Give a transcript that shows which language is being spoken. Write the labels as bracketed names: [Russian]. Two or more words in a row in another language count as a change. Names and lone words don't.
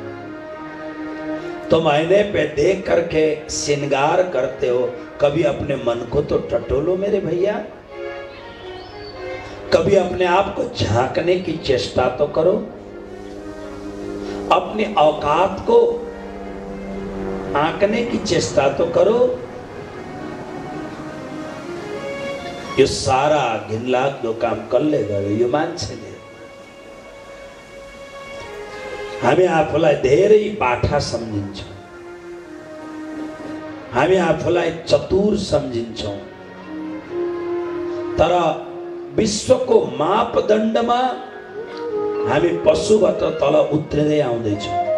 [Hindi] तुम आईने पे देख करके श्रृंगार करते हो, कभी अपने मन को तो टटोलो मेरे भैया। कभी अपने आप को झांकने की चेष्टा तो करो, अपनी औकात को आंकने की चेष्टा तो करो। [Nepali] यो सारा घिनलाग्दो काम कसले गर्यो? यो मान्छेले। हामी आफूलाई धेरै बाठा सम्झिन्छौँ, हामी आफूलाई चतुर सम्झिन्छौँ, तर विश्वको मापदण्डमा हामी पशुबाट तल उत्रिँदै आउँदैछौँ।